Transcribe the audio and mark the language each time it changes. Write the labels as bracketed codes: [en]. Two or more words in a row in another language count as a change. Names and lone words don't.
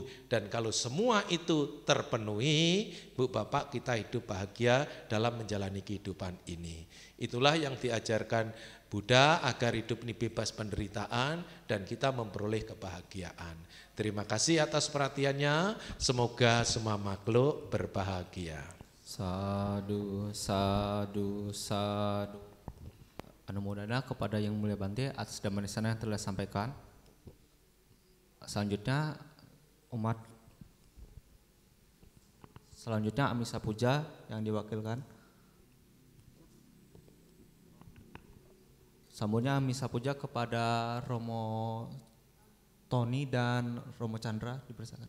[id] Dan kalau semua itu terpenuhi, Bu Bapak, kita hidup bahagia dalam menjalani kehidupan ini. Itulah yang diajarkan Buddha agar hidup ini bebas penderitaan dan kita memperoleh kebahagiaan. Terima kasih atas perhatiannya, semoga semua makhluk berbahagia. [pi] Sadu, sadu, sadu. [id] Anumodana kepada Yang Mulia Bante atas dhammanisana yang telah sampaikan. Selanjutnya Amisa Puja yang diwakilkan. Sambungnya Amisa Puja kepada Romo Tony dan Romo Chandra dipersilakan.